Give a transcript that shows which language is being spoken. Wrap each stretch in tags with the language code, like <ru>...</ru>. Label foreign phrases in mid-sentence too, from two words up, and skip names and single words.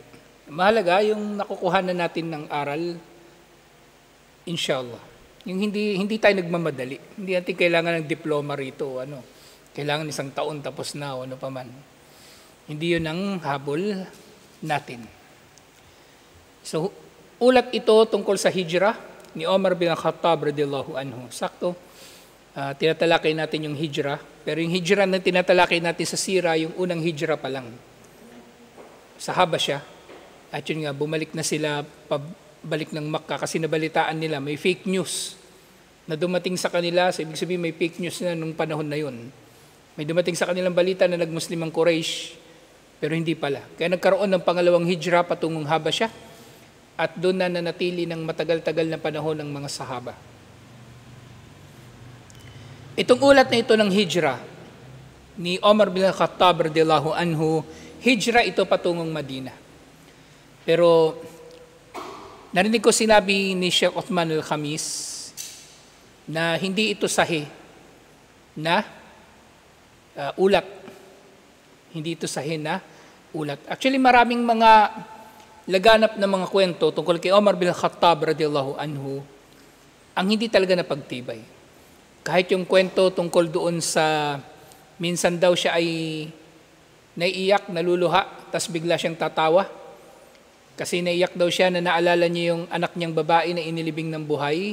<tl>Mahalaga yung nakukuha na natin ng aral, inshallah. Yung hindi tayo nagmamadali. Hindi natin kailangan ng diploma rito. Kailangan 1 taon tapos na o ano pa man. Hindi yun ang habol natin. So, ulat ito tungkol sa hijra ni Umar bin Khattab</tl> <ar>رضي الله عنه.</ar> <tl>Sakto. Tinatalakay natin yung hijra, pero yung hijra na tinatalakay natin sa sira, yung unang hijra pa lang sa Habasya. At yun nga, bumalik na sila pabalik ng Makkah kasi nabalitaan nila may</tl> <en>fake news</en> <tl>na dumating sa kanila. So ibig sabihin may</tl> <en>fake news</en> <tl>na nung panahon na yun. May dumating sa kanilang balita na nagmuslim ang Quraysh, pero hindi pala. Kaya nagkaroon ng pangalawang hijra patungong Habasya at doon na nanatili ng matagal-tagal na panahon ng mga sahaba. Itong ulat na ito ng hijra ni Umar bin Khattab</tl> <ar>رضي الله عنه,</ar> <tl>hijra ito patungong Madina. Pero narinig ko sinabi ni Sheikh Uthman al-Khamis na hindi ito sahih na ulat. Hindi ito sahih na ulat. Actually maraming mga laganap na mga kwento tungkol kay Umar bin Khattab</tl> <ar>رضي الله عنه</ar> <tl>ang hindi talaga napagtibay. Kahit yung kwento tungkol doon sa minsan daw siya ay naiiyak, naluluha, tas bigla siyang tatawa. Kasi naiiyak daw siya na naalala niya yung anak niyang babae na inilibing ng buhay.</tl>